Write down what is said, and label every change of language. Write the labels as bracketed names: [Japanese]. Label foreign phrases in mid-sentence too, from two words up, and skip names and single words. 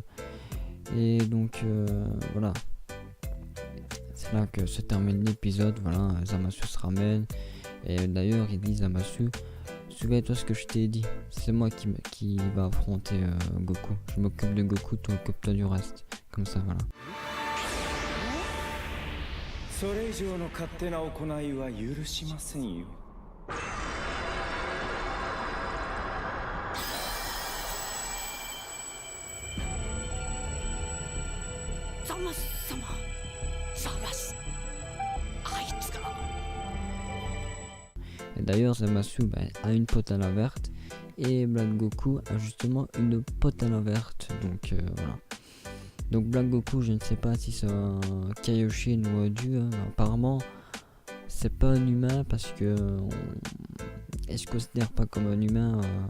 [French] Et donc voilà. C'est là que se termine l'épisode. Voilà, Zamasu se ramène. Et d'ailleurs, il dit Zamasu, souviens-toi ce que je t'ai dit. C'est moi qui va affronter Goku. Je m'occupe de Goku, toi occupe-toi du reste. Comme ça, voilà. [Japanese] それ以上の勝手な行いは許しませんよ。ザマス様、ザマス、あいつが。 [French] Et d'ailleurs, Zamasu a une pote à la verte. Et Black Goku a justement une pote à la verte. Donc voilà. Donc Black Goku, je ne sais pas si c'est un Kaioshin ou un dieu, hein. Apparemment c'est pas un humain, parce que il se considère pas comme un humain.